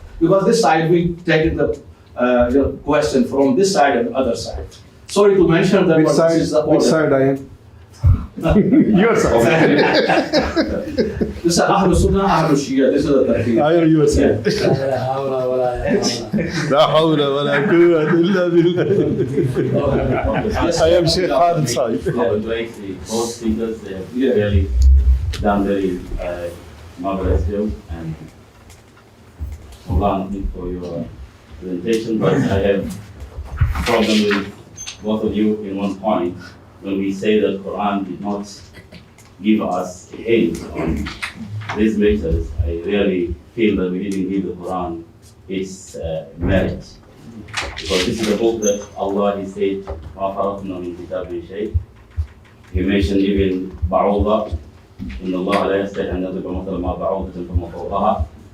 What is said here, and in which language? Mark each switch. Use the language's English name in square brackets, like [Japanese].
[English] Because this side, we take the question from this side and other side. Sorry to mention that. Which side I am? Your side. This is al-Sunnah, al-Shia. This is the tartib. I am your side. [Arabic] لا حول ولا قوة إلا بالله. [English] I am Sheikh Khalid side. Both speakers, they have really done very marvelous job, and Maulana for your presentation. But I have a problem with both of you in one point. When we say that Quran did not give us a hint on these matters, I really feel that we didn't give the Quran its merit. Because this is a book that Allah, He said, [Arabic] مَا فَرَطْنَا مِنْ كِتَابٍ شَيْءٍ. [English] He mentioned even Ba'udha, [Arabic] إِنَّ اللَّهَ لَا يَسْتَحِي أَنْ يَضْرِبَ مَثَلًا مَا بَعُوضَةٍ فَمَا فَوْقَهَا.